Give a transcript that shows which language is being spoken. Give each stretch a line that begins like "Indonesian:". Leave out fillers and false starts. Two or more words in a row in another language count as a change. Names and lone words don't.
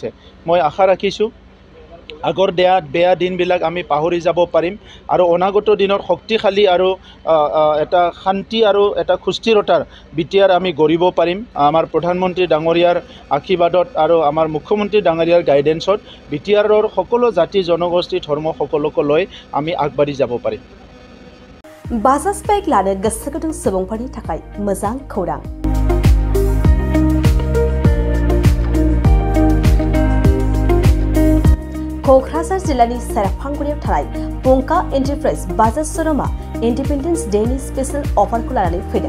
Assamese: মই আশা ৰাখিছোঁ আগৰ বেয়া দিনবিলাক আমি পাহৰি যাব পাৰিম আৰু অনাগত দিনত শক্তিশালী আৰু এটা শান্তি আৰু এটা সুস্থিৰতাৰ বিটিআৰ আমি গঢ়িব পাৰিম। আমাৰ প্ৰধানমন্ত্ৰী ডাঙৰীয়াৰ আশীৰ্বাদত আৰু আমাৰ মুখ্যমন্ত্ৰী ডাঙৰীয়াৰ গাইডেন্সত বিটিআৰৰ সকলো জাতি জনগোষ্ঠী ধৰ্ম সকলোকে লৈ আমি আগবাঢ়ি যাব পাৰিম।
Bodo: बाजाज बाइक लानो गोसो गुदुं सुबुंफोरनि थाखाय मोजां खौरां। क'क्राझार जिल्लानि सेरफांगुरियाव थानाय पंका एन्टारप्राइज बाजाज श'रुमा
English: Independence Day special offer
Bodo: लानानै फैदों।